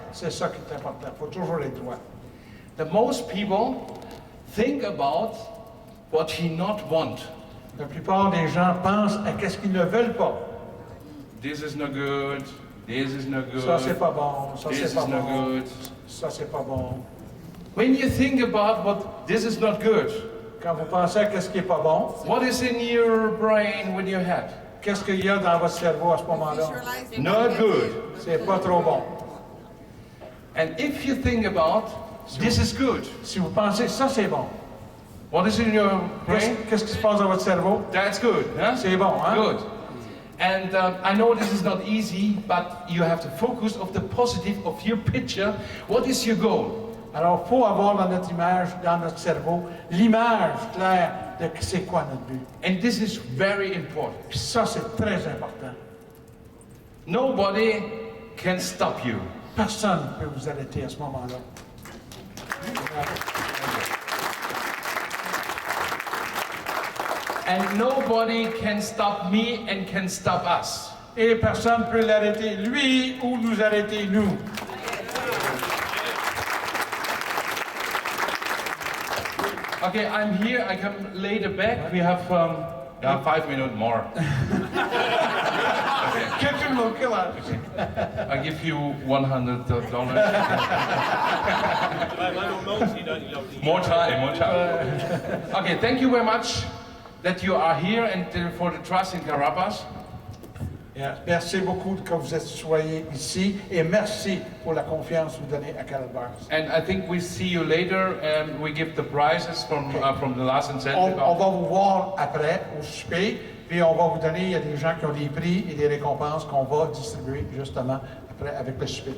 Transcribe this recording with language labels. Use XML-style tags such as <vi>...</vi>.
<fr>C'est ça qui est important. Faut toujours aller droit.</fr> <en>The most people think about what he not want.</en> <fr>La plupart des gens pensent à qu'est-ce qu'ils ne veulent pas.</fr> <en>This is no good. This is no good.</en> <fr>Ça c'est pas bon. Ça</fr> <en>This</en> <fr>c'est pas</fr> <en>is no</en> <fr>bon.</fr> <en>good.</en> <fr>Ça c'est pas bon.</fr> <en>When you think about what this is not good,</en> <fr>Quand vous pensez à qu'est-ce qui est pas bon,</fr> <en>what is in your brain with your head?</en> <fr>qu'est-ce qu'il y a dans votre cerveau à ce moment-là?</fr> <en>Not good.</en> <fr>C'est pas trop bon.</fr> <en>And if you think about this is good,</en> <fr>Si vous pensez ça c'est bon,</fr> <en>what is in your brain?</en> <fr>qu'est-ce qui se passe dans votre cerveau?</fr> <en>That's good. Huh?</en> <fr>C'est bon, hein?</fr> <en>Good. And I know this is not easy, but you have to focus of the positive of your picture. What is your goal?</en> <fr>Alors, il faut avoir dans notre image, dans notre cerveau, l'image claire de c'est quoi notre but.</fr> <en>And this is very important.</en> <fr>Puis ça, c'est très important.</fr> <en>Nobody can stop you.</en> <fr>Personne ne peut vous arrêter à ce moment-là.</fr> <en>And nobody can stop me and can stop us.</en> <fr>Et personne ne peut l'arrêter, lui, ou nous arrêter, nous.</fr> <en>Okay, I'm here. I come later back. We have 5 minutes more.</en> <fr>Quelqu'un m'a</fr> <en>kill out. I give you $100. More time. Okay, thank you very much that you are here and for the trust in Karatbars. Yeah.</en> <fr>Merci beaucoup que vous êtes soyez ici et merci pour la confiance que vous donnez à Karatbars.</fr> <en>And I think we see you later and we give the prizes from the last incentive.</en> <fr>On va vous voir après au souper Puis on va vous donner, il y a des gens qui ont des prix et des récompenses qu'on va distribuer justement après avec le souper.</fr>